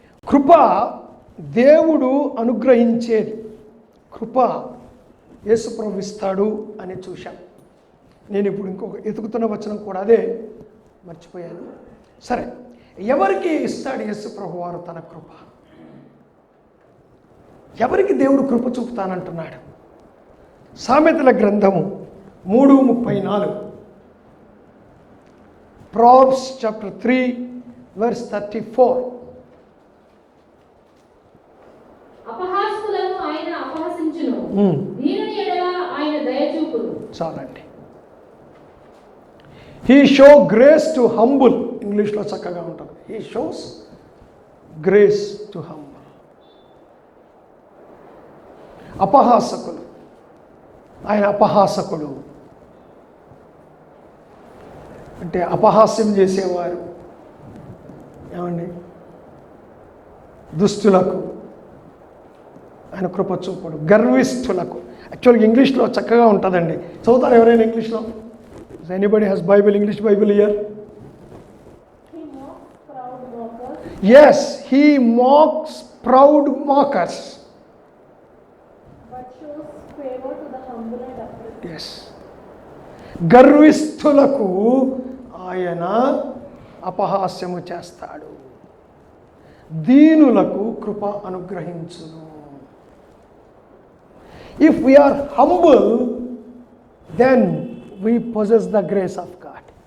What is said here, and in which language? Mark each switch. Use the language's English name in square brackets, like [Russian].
[Telugu] కృప దేవుడు అనుగ్రహించేది. కృప యేసు ప్రభు ఇస్తాడు అని చూశాం. నేను ఇప్పుడు ఇంకొక ఎతుకుతున్న వచనం కూడా అదే, మర్చిపోయాను. సరే, ఎవరికి ఇస్తాడు యేసు ప్రభు వారు తన కృప? ఎవరికి దేవుడు కృప చూపుతానంటున్నాడు? సామెతల గ్రంథము [English] 3:34, Proverbs chapter 3 verse 34. [Telugu] అపహాస్యులను ఆయన అపహసించును, దీనుని ఎడల ఆయన దయ చూపును. చాలండి. [English] he show grace to humble, [Telugu] ఇంగ్లీష్లో చక్కగా ఉంటుంది. [English] He shows grace to humble. [Telugu] అపహాసకులు, ఆయన అపహాసకుడు అంటే అపహాస్యం చేసేవారు, ఏమండి, దుస్తులకు ఆయన కృప చూపుడు. గర్విష్ఠులకు, యాక్చువల్గా ఇంగ్లీష్లో చక్కగా ఉంటుందండి. చదువుతారు ఎవరైనా ఇంగ్లీష్లో? [English] Anybody has Bible, English Bible here? Yes, he mocks proud mockers. But shows favor to the humble and upright. Yes. [Telugu] గర్విష్ఠులకు ఆయన అపహాస్యము చేస్తాడు, దీనులకు కృప అనుగ్రహించును. [English] If we are humble, then we possess the grace of God.